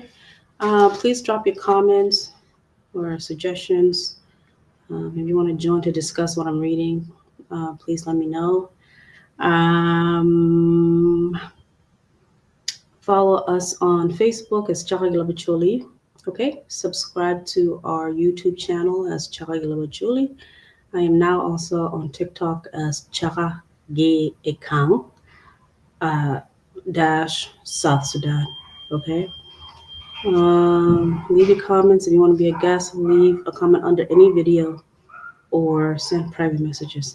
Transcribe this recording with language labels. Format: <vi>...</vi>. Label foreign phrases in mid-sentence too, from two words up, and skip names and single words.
<en>Please drop your comments or suggestions. If you want to join to discuss what I'm reading, please let me know. Um, Follow us on Facebook as Chaka Leb Acholi. Okay. Subscribe to our YouTube channel as Chaka Leb Acholi. I am now also on TikTok as Chaka Ge Ekang dash South Sudan. Okay. Leave your comments if you want to be a guest. Leave a comment under any video or send private messages.</en>